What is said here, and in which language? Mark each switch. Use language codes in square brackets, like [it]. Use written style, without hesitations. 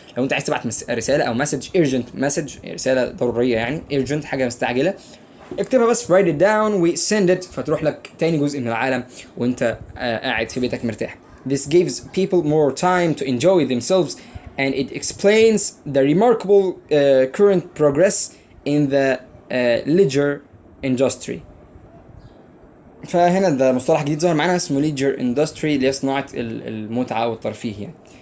[ar] لو انت عايز تبعت رسالة او مسج [en] urgent message، [ar] رسالة ضرورية يعني urgent، حاجة مستعجلة، اكتبها بس [en] write it down [ar] و [en] send it، [ar] فتروح لك تاني جزء من العالم وانت قاعد في بيتك مرتاح. [en] This gives people more time to enjoy themselves and it explains the remarkable current progress in the leisure industry. [ar] فهنا ده مصطلح جديد ظهر معانا اسمه leisure industry، اللي هي صناعة المتعة والترفيه يعني.